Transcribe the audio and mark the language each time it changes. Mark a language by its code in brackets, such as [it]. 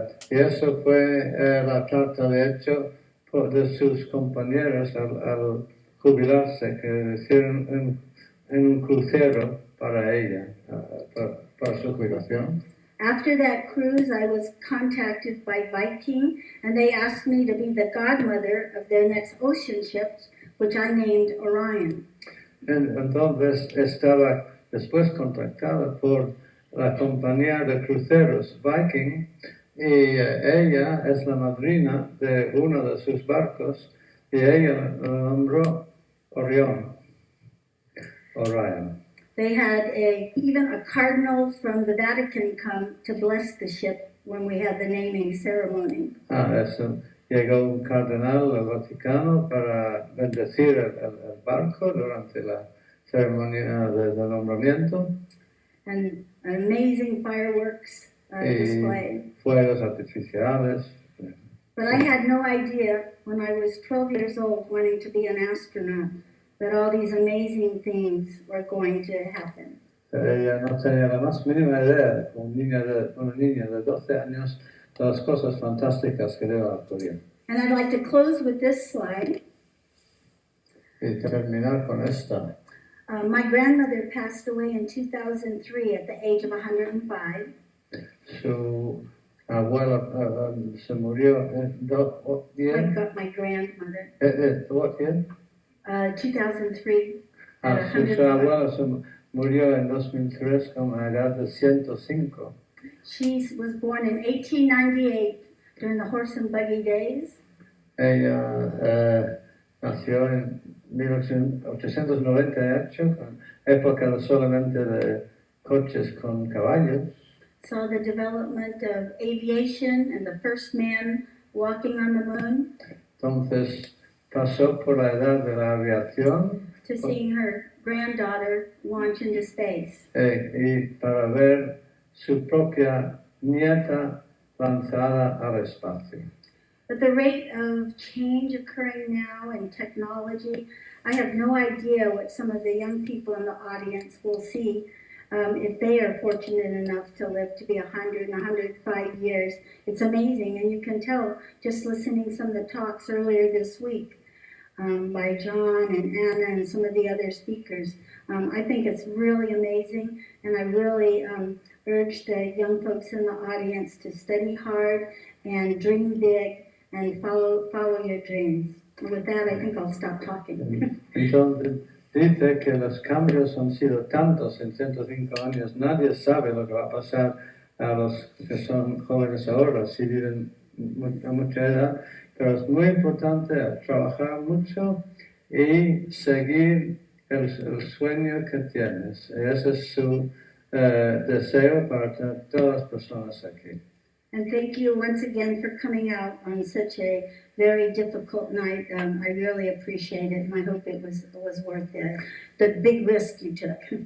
[es] Y eso fue la carta de hecho de sus compañeros al jubilarse, que hicieron en un crucero para ella, para su jubilación. [en] After that cruise, I was contacted by Viking, and they asked me to be the godmother of their next ocean ship, which I named Orion. [es] Entonces estaba después contactada por la compañía de cruceros Viking, y ella es la madrina de uno de sus barcos, y ella lo nombró Orion. [en] They had even a cardinal from the Vatican come to bless the ship when we had the naming ceremony. [es] Eso. Llegó un cardenal al Vaticano para bendecir el barco durante la ceremonia de nombramiento. [en] an amazing fireworks display. [es] Fuegos artificiales. [en] But I had no idea when I was 12 years old wanting to be an astronaut that all these amazing things were going to happen. [es] Ella no tenía la más mínima idea, como una niña de 12 años, de las cosas fantásticas que le iban a ocurrir. [en] And I'd like to close with this slide. [es] Y terminar con esta. [en] My grandmother passed away in 2003 at the age of 105. [es] Su abuela se murió en [en] I've got my grandmother. what year? 2003 at [es] Su [en] 105. [es] abuela se murió en 2003 con la edad de 105. [en] She was born in 1898 during the horse and buggy days. [es] Ella nació en 1898, en época solamente de coches con caballos. [en] Saw the development of aviation and the first man walking on the moon. [es] Entonces pasó por la edad de la aviación. [en] To seeing her granddaughter launch into space. [es] Y para ver su propia nieta lanzada al espacio. [en] But the rate of change occurring now in technology, I have no idea what some of the young people in the audience will see if they are fortunate enough to live to be 100 and 105 years. It's amazing, and you can tell just listening some of the talks earlier this week by John and Anna and some of the other speakers. I think it's really amazing, and I really urge the young folks in the audience to study hard and dream big and follow your dreams. And with that, I think I'll stop talking. [es] Entonces, dice que los cambios han sido tantos en 105 años, nadie sabe lo que va a pasar a los que son jóvenes ahora, si viven a mucha edad, pero es muy importante trabajar mucho y seguir el sueño que tienes. Ese es su deseo para todas las personas aquí. [en] And thank you once again for coming out on such a very difficult night. I really appreciate it, and I hope it was worth the big risk you took.